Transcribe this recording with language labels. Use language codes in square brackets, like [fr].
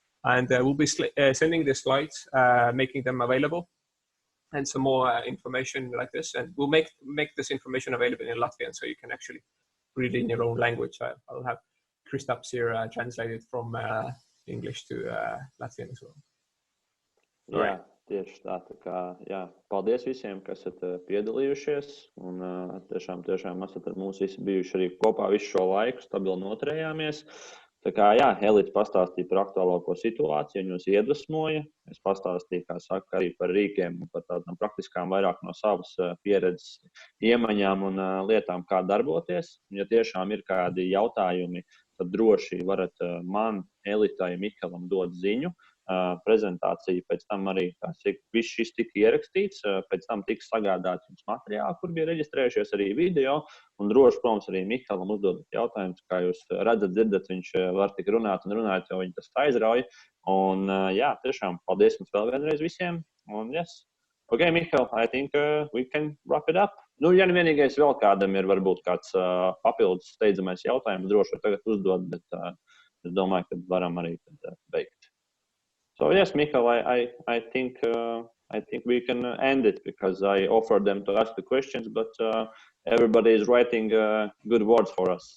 [en] And we'll be sending the slides, making them available, and some more information like this. And we'll make this information available in Latvian, so you can actually read it in your own language. I'll have Kristaps here translated from English to Latvian as well. [lv] Jā, tieši tā. Tā kā, jā, paldies visiem, kas esat piedalījušies. Un tiešām esat ar mums visi bijuši arī kopā visu šo laiku, stabili noturējāmies. Tā kā, jā, Elita pastāstīja par aktuālāko situāciju, un jūs iedvesmoja. Es pastāstīju, kā saka, arī par rīkiem un par tādām praktiskām vairāk no savas pieredzes iemaņām un lietām, kā darboties. Ja tiešām ir kādi jautājumi, tad droši varat man, Elitai, Mikalam dot ziņu. Prezentācija pēc tam arī viss šis tika ierakstīts, pēc tam tika sagādāts jums materiāli, kur bija reģistrējušies arī video, un droši, protams, arī Mikalam uzdodot jautājumus, kā jūs redzat, dzirdat, viņš var tik runāt un runāt, jo viņi tas aizrauja, un jā, tiešām paldies jums vēl vienreiz visiem, un yes. [en] Ok, Mikal, I think we can wrap it up. [lv] Nu, ja vienīgais vēl kādam ir varbūt kāds papildus steidzamais jautājums, droši var tagad uzdot, bet es domāju, ka varam arī beigt. [en] So yes, Michael, I think we can end it because I offered them to ask the questions, but everybody is writing good words for us.